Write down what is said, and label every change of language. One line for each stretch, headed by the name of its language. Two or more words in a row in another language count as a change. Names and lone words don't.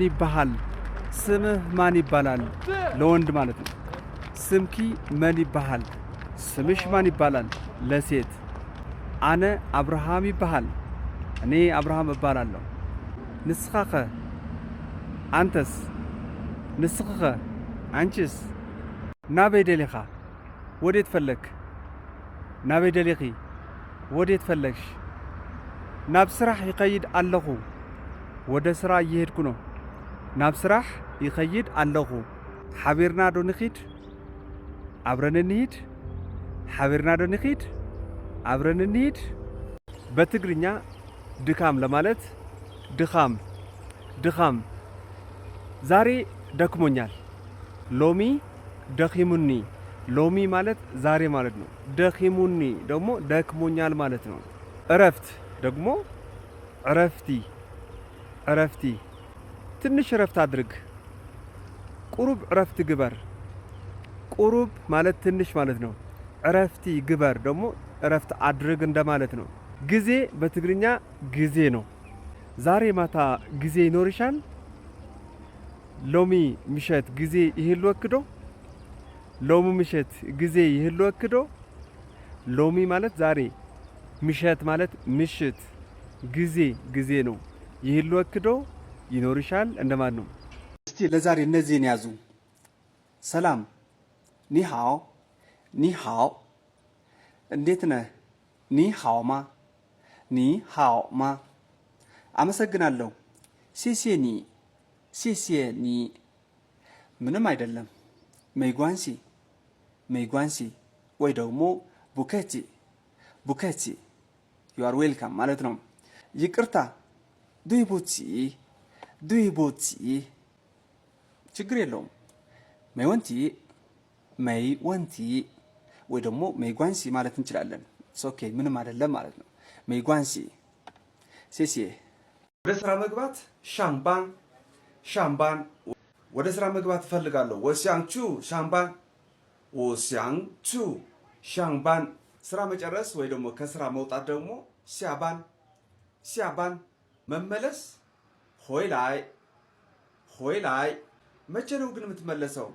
Amharic: ይባሃል ስምህ ማን ይባላል ለወንድ ማለት ነው
Tigrinya: ስምኪ ምን ይባሃል
Amharic: ስምሽ ማን ይባላል ለሴት
Tigrinya: አነ አብርሃም ይባሃል
Amharic: እኔ አብርሃም እባላለሁ
Tigrinya: ንስኻኸ አንተስ ንስኽኸ አንቺስ ናበይ ደሊኻ
Amharic: ወዴት ፈለክ
Tigrinya: ናበይ ደሊኺ
Amharic: ወዴት ፈለግሽ
Tigrinya: ናብ ስራሕ ይኸይድ ኣለኹ
Amharic: ወደ ስራ እየሄድኩ ነው
Tigrinya: ናብ ስራሕ ይኸይድ ኣለኹ ሓቢርና ዶ ንኺድ
Amharic: አብረን እንሂድ
Tigrinya: ሓቢርና ዶ ንኺድ
Amharic: አብረን እንሂድ በትግርኛ ድካም ለማለት ድኻም ዛሬ ደክሞኛል
Tigrinya: ሎሚ ደኺሙኒ
Amharic: ሎሚ ማለት ዛሬ ማለት ነው ደኺሙኒ ደግሞ ደክሞኛል ማለት ነው እረፍት ደግሞ እረፍቲ ትንሽ እረፍት አድርግ
Tigrinya: ቁሩብ እረፍት ግበር
Amharic: ቁሩብ ማለት ትንሽ ማለት ነው
Tigrinya: እረፍቲ ግበር
Amharic: ደግሞ እረፍት አድርግ እንደማለት ነው ጊዜ በትግርኛ ጊዜ ነው ዛሬ ማታ ጊዜ ይኖርሻል
Tigrinya: ሎሚ ምሸት ጊዜ ይህልወክዶ ሎሚ ምሸት ጊዜ ይህልወክዶ
Amharic: ሎሚ ማለት ዛሬ ምሸት ማለት ምሽት ጊዜ ነው ይህልወክዶ ይኖርሻል እንደማለት ነው እስቲ ለዛሬ እነዚህን ያዙ ሰላም ኒሃው እንዴት ነህ ኒሃውማ አመሰግናለሁ ሴሴኒ ምንም አይደለም መይጓንሲ ወይ ደግሞ ቡከቲ
English: you are welcome
Amharic: ማለት ነው ይቅርታ ዱይቦቲ ችግር የለውም መይወንቲ ወይ ደግሞ መይጓንሲ ማለት እንችላለን ኦኬ ምንም አይደለም ማለት ነው።
Chinese: 没关系 谢谢
Amharic: ወደ ስራ መግባት
Chinese: 上班 上班
Amharic: ወደ ስራ መግባት እፈልጋለሁ።
Chinese: 我想去 上班我想去 上班
Amharic: ስራ መጨረስ ወይ ደግሞ ከስራ መውጣት ደግሞ
Chinese: 下班 下班
Amharic: መመለስ
Chinese: 回来 回来
Amharic: መቼ ነው ግን የምትመለሰው?